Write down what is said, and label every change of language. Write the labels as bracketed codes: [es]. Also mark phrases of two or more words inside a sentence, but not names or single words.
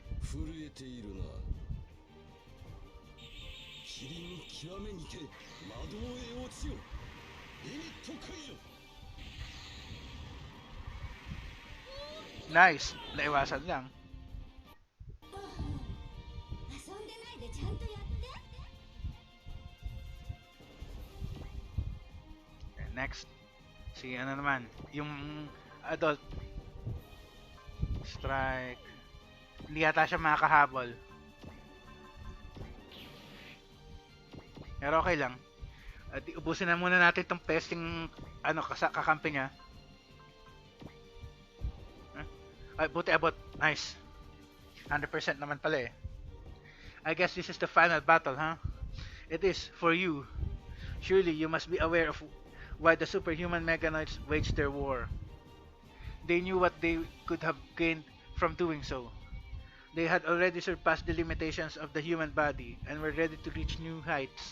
[ja] 震えているな。キリン極めにて魔道へ落ちよ。リミット解除。 [tl] Nice, naiwasan lang. [ja] 遊んでないでちゃんとやって。 [en] Okay, next, [tl] si ano naman, yung adult. Strike. Hindi yata siya makakahabol. Pero okay lang. At ubusin na muna natin tong pesting ano kakampi niya. Ay, buti abot. Nice. 100% naman pala eh. [en] I guess this is the final battle, huh? It is, for you. Surely you must be aware of why the superhuman mechanoids waged their war. They knew what they could have gained from doing so. They had already surpassed the limitations of the human body and were ready to reach new heights.